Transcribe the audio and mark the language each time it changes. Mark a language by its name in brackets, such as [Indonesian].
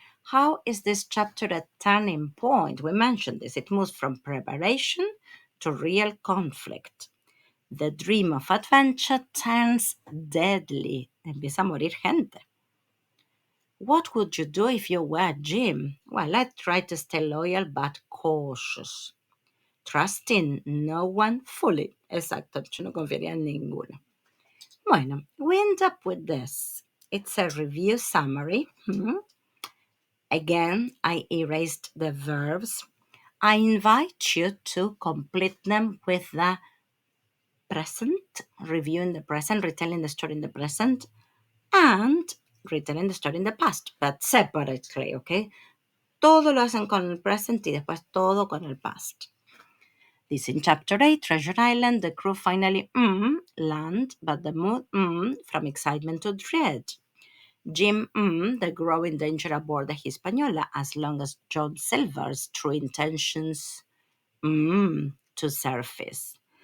[English] How is this chapter a turning point? We mentioned this. It moves from preparation to real conflict. The dream of adventure turns deadly. [Spanish] Empieza a morir gente. [English] What would you do if you were Jim? Well, I'd try to stay loyal but cautious. Trusting no one fully. [Spanish] Exacto, yo no confiaría en ninguno. [English] Bueno, we end up with this. It's a review summary. Again, I erased the verbs. I invite you to complete them with the present, reviewing the present, retelling the story in the present, and retelling the story in the past, but separately, okay? [Spanish] Todo lo hacen con el present y después todo con el past. [English] This in Chapter 8, Treasure Island, the crew finally land, but the mood from excitement to dread. Jim the growing danger aboard the Hispaniola as long as John Silver's true intentions to surface.